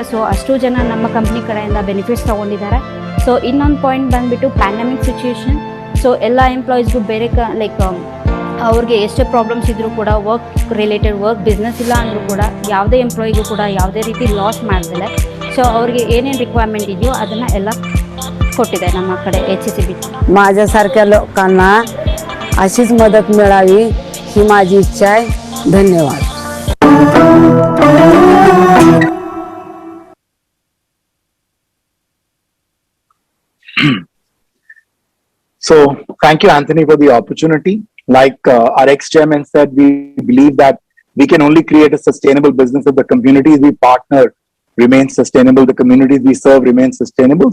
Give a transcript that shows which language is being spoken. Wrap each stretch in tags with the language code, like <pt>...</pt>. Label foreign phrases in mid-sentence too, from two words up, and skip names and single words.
<kn>ಸೊ ಅಷ್ಟು ಜನ ನಮ್ಮ ಕಂಪ್ನಿ ಕಡೆಯಿಂದ ಬೆನಿಫಿಟ್ಸ್ ತೊಗೊಂಡಿದ್ದಾರೆ. ಸೊ ಇನ್ನೊಂದು ಪಾಯಿಂಟ್ ಬಂದುಬಿಟ್ಟು</kn> <en>pandemic situation.</en> <kn>ಸೊ ಎಲ್ಲ ಎಂಪ್ಲಾಯೀಸ್ಗೂ ಬೇರೆ ಲೈಕ್ ಅವ್ರಿಗೆ ಎಷ್ಟೇ ಪ್ರಾಬ್ಲಮ್ಸ್ ಇದ್ದರೂ ಕೂಡ</kn> <en>work business</en> <kn>ಇಲ್ಲ ಅಂದರೂ ಕೂಡ ಯಾವುದೇ ಎಂಪ್ಲಾಯಿಗೂ ಕೂಡ ಯಾವುದೇ ರೀತಿ ಲಾಸ್ ಮಾಡ್ತಿಲ್ಲ. ಸೊ ಅವ್ರಿಗೆ ಏನೇನು ರಿಕ್ವೈರ್ಮೆಂಟ್ ಇದೆಯೋ ಅದನ್ನು ಎಲ್ಲ ಕೊಟ್ಟಿದೆ ನಮ್ಮ ಕಡೆ HCCB.</kn> <mr>माझ्यासारख्या लोकांना अशीच मदत मिळावी ही माझी इच्छा आहे. धन्यवाद.</mr> <en>So thank you, Anthony, for the opportunity. Like our ex-chairman said, we believe that we can only create a sustainable business if the communities we partner remain sustainable, the communities we serve remain sustainable.</en>